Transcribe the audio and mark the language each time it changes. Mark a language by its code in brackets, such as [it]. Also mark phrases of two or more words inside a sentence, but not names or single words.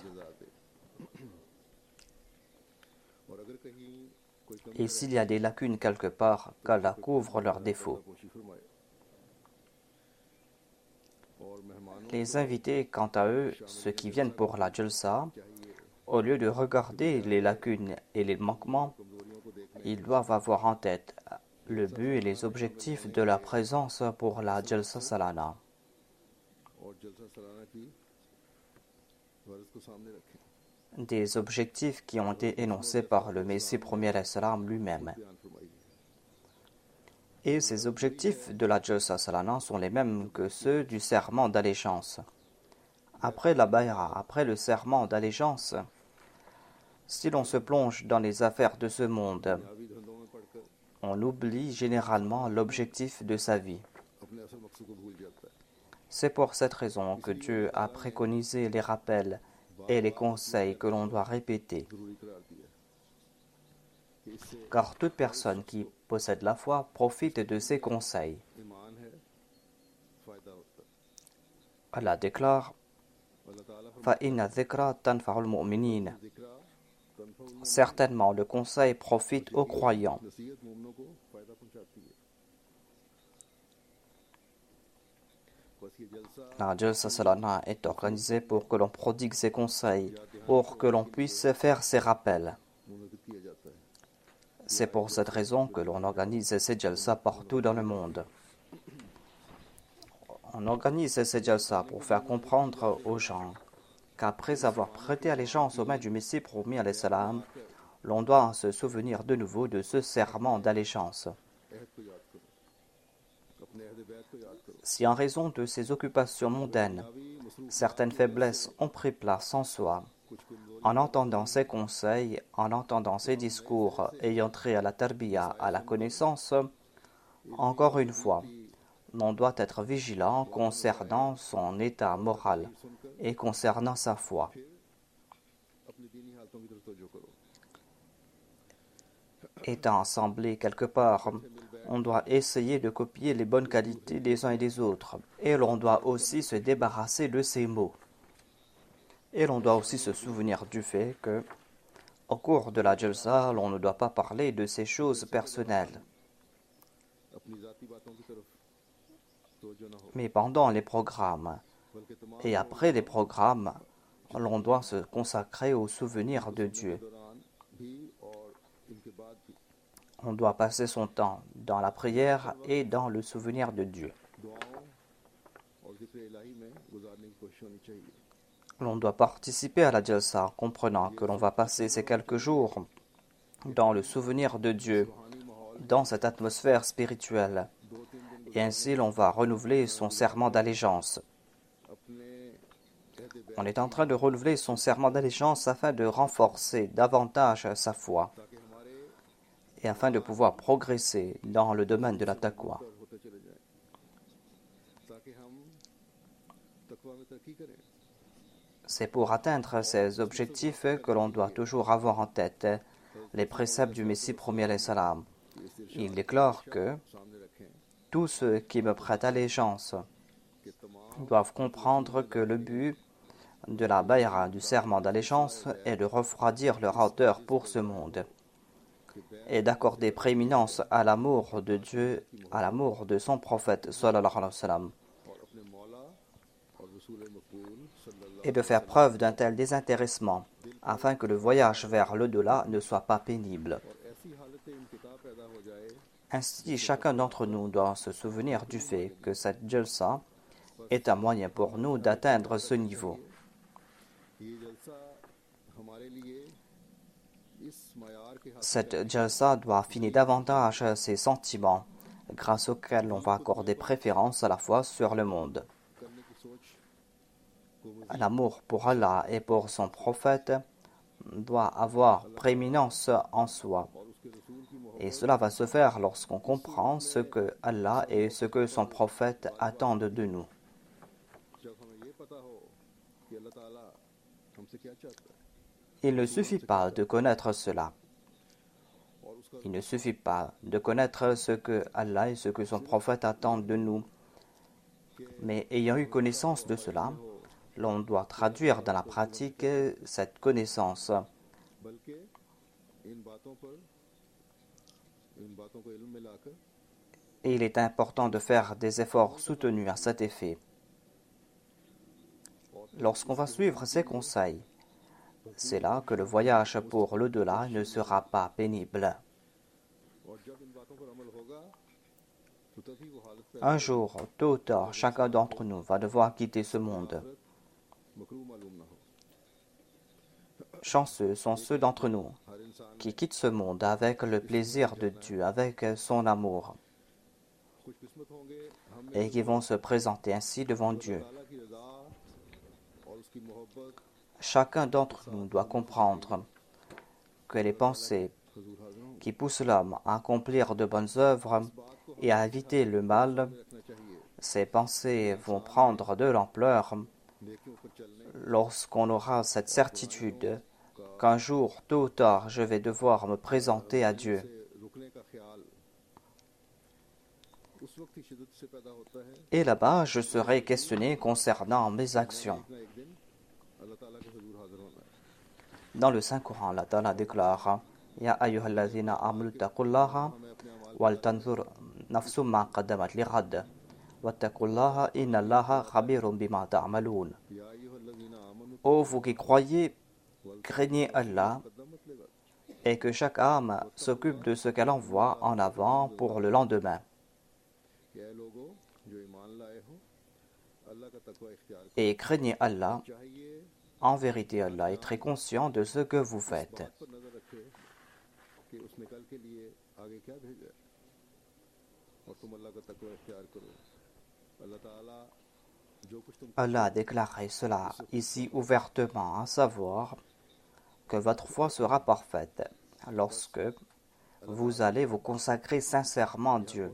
[ur] جزا دے اور اگر کہیں کوئی کمی [fr] Et s'il y a des lacunes quelque part, qu'Allah couvre leurs défauts. [ur] پوشی فرمائے اور مہمانوں [fr] Les invités, quant à eux, ceux qui viennent pour la jalsa, [ur] چاہیے [fr] au lieu de regarder les lacunes et les manquements, [ur] کمزوریوں کو دیکھنے [fr] ils doivent avoir en tête le but et les objectifs de la présence pour la [ur] جلسہ سالانہ. اور جلسہ سالانہ کی غرض کو سامنے رکھیں [fr] Des objectifs qui ont été énoncés par le Messie premier [ar] عليه السلام [fr] lui-même. [ur] بیان فرمائیے [fr] Et ces objectifs de la [ur] جلسہ سالانہ [fr] sont les mêmes que ceux du serment d'allégeance. Après la bay'a, après le serment d'allégeance, si l'on se plonge dans les affaires de ce monde, [ur] دنیاوی دھندوں میں پڑ کر [fr] on oublie généralement l'objectif de sa vie. [ur] اپنے اصل مقصد کو بھول جاتا ہے [fr] C'est pour cette raison que Dieu a préconisé les rappels et les conseils que l'on doit répéter. [ur] ضروری قرار دیا کہ اس سے [fr] Car toute personne qui possède la foi profite de ces conseils. [ur] ایمان ہے فائدہ ہوتا ہے [fr] Allah déclare [ur] اللہ تعالیٰ [ar] فَإِنَّ الذِّكْرَى تَنْفَعُ الْمُؤْمِنِينَ. ذكرى تنفع [fr] Certainement, le conseil profite aux croyants. [ur] نصیحت مومنوں کو فائدہ پہنچاتی ہے بس یہ جلسہ [fr] La [ur] جلسہ سالانہ [fr] est organisée pour que l'on prodigue ses conseils, pour que l'on puisse faire ses rappels. [ur] منعقد کیا جاتا ہے [fr] C'est pour cette raison que l'on organise ces jalsa partout dans le monde. On organise ces jalsa pour faire comprendre aux gens qu'après avoir prêté allégeance aux mains du Messie promis [ar] عليه السلام, [fr] l'on doit se souvenir de nouveau de ce serment d'allégeance. [ur] عہد کو یاد کرو اپنے عہد بیعت کو یاد کرو [fr] Si en raison de ces occupations mondaines, [ur] ابھی مصروف [fr] certaines faiblesses ont pris place en soi, [ur] کچھ کمزوری [fr] en entendant ces conseils, en entendant ces discours ayant trait à la tarbiya, à la connaissance, encore une fois, l'on doit être vigilant concernant son état moral et concernant sa foi. [ur] اپنی دینی حالتوں کی طرف توجہ کرو [fr] Étant assemblés quelque part, on doit essayer de copier les bonnes qualités des uns et des autres, et l'on doit aussi se débarrasser de ces mots. Et l'on doit aussi se souvenir du fait que, au cours de la jalsa, l'on ne doit pas parler de ces choses personnelles. [ur] اپنی ذاتی باتوں کی طرف توجہ نہ ہو [fr] Mais pendant les programmes [ur] بلکہ تمام [fr] et après les programmes, l'on doit se consacrer au souvenir de Dieu. [ur] دوران بھی اور ان کے بعد بھی [fr] On doit passer son temps dans la prière et dans le souvenir de Dieu. [ur] دعاؤں اور ذکر الٰہی میں گزارنے کی کوشش ہونی چاہیے [fr] L'on doit participer à la jalsa en comprenant que l'on va passer ces quelques jours dans le souvenir de Dieu, [ur] روحانی ماحول [fr] dans cette atmosphère spirituelle. [ur] 2-3 دن [fr] Et ainsi, l'on va renouveler son serment d'allégeance. [ur] اپنے عہد بیعت [fr] On est en train de renouveler son serment d'allégeance afin de renforcer davantage sa foi [ur] تاکہ ہمارے [fr] et afin de pouvoir progresser dans le domaine de la taqwa. [ur] پر ہوتے چلے جائیں تاکہ ہم تقویٰ میں ترقی کریں [fr] C'est pour atteindre ces objectifs que l'on doit toujours avoir en tête les préceptes du Messie premier [ar] عليه السلام. [ur] کہ اس ارشاد [fr] Il déclare que [ur] سامنے رکھیں [fr] tous ceux qui me prêtent allégeance [ur] کہ تمام [fr] doivent comprendre que le but de la bayra, du serment d'allégeance, est de refroidir leur ardeur pour ce monde et d'accorder prééminence à l'amour de Dieu, à l'amour de son prophète [ar] صلى الله عليه وسلم, [ur] اور اپنے مولا اور رسول مقبول صلی اللہ [fr] et de faire preuve d'un tel désintéressement afin que le voyage vers l'au-delà ne soit pas pénible. [ur] اور ایسی حالت انقطاع پیدا ہو جائے [fr] Ainsi, chacun d'entre nous doit se souvenir du fait que cette jalsa est un moyen pour nous d'atteindre ce niveau. [ur] یہ جلسہ ہمارے لیے اس معیار کے ہاتھ [fr] Cette jalsa doit affiner davantage ses sentiments, grâce auxquels on va accorder préférence à la fois sur le monde. [ur] کرنے کی سوچ [fr] L'amour pour Allah et pour son prophète doit avoir prééminence en soi. [ur] اور اس کے رسول کی محبت [fr] Et cela va se faire lorsqu'on comprend ce que Allah et ce que son prophète attendent de nous. [ur] جب ہمیں یہ پتا ہو کہ اللہ تعالیٰ ہم سے کیا چاہتا ہے [fr] Il ne suffit pas de connaître cela. [ur] اور اس کا [fr] Il ne suffit pas de connaître ce que Allah et ce que son prophète attendent de nous. Mais ayant eu connaissance de cela, l'on doit traduire dans la pratique cette connaissance. [ur] بلکہ ان باتوں کو علم میں لا کر [fr] Et il est important de faire des efforts soutenus à cet effet. Lorsqu'on va suivre ces conseils, c'est là que le voyage pour l'au-delà ne sera pas pénible. [ur] اور جب ان باتوں پر عمل ہوگا تو تبھی وہ حالت پیدا [fr] Un jour, tôt ou tard, chacun d'entre nous va devoir quitter ce monde. [ur] مکروہ معلوم نہ ہو [fr] Chanceux sont ceux d'entre nous [ur] ہر انسان [fr] qui quittent ce monde avec le plaisir de Dieu, avec son amour, [ur] خوش قسمت ہوں گے ہم [fr] et qui vont se présenter ainsi devant Dieu. [ur] تعالیٰ کی رضا اور اس کی محبت [fr] Chacun d'entre nous doit comprendre que les pensées [ur] حضور حاضر ہوں [fr] qui poussent l'homme à accomplir de bonnes œuvres et à éviter le mal, [ur] رکھنا چاہیے [fr] ces pensées vont prendre de l'ampleur [ur] نیکیوں پر چلنے [fr] lorsqu'on aura cette certitude qu'un jour, tôt ou tard, je vais devoir me présenter à Dieu. [ur] سے رکنے کا خیال اس وقت ہی شدت سے پیدا ہوتا ہے [fr] Et là-bas, je serai questionné concernant mes actions. [ur] ایک نہ ایک دن اللہ تعالیٰ کے حضور حاضر ہونا ہے [fr] Dans le Saint-Coran, Allah Ta'ala déclare [ar] يا أيها الذين آمنوا اتقوا الله [ur] ہمیں اپنے اعمال [ar] ولتنظر نفس ما قدمت لغد واتقوا الله إن الله خبير بما تعملون. يا أيها الذين آمنوا [fr] Ô vous qui croyez, craignez Allah [ar] قدمت لغد [fr] et que chaque âme s'occupe de ce qu'elle envoie en avant pour le lendemain. [ur] کہ اے لوگو جو ایمان لائے ہو اللہ کا تقویٰ اختیار [fr] Et craignez Allah. [ur] کرو چاہیے [fr] En vérité, Allah est très conscient de ce que vous faites. [ur] بات پر نظر رکھے کہ اس نے کل کے لیے آگے کیا بھیجا ہے اور تم اللہ کا تقویٰ اختیار کرو اللہ تعالیٰ جو کچھ تم [fr] Allah a déclaré cela ici ouvertement, à savoir que votre foi sera parfaite lorsque vous allez vous consacrer sincèrement à Dieu,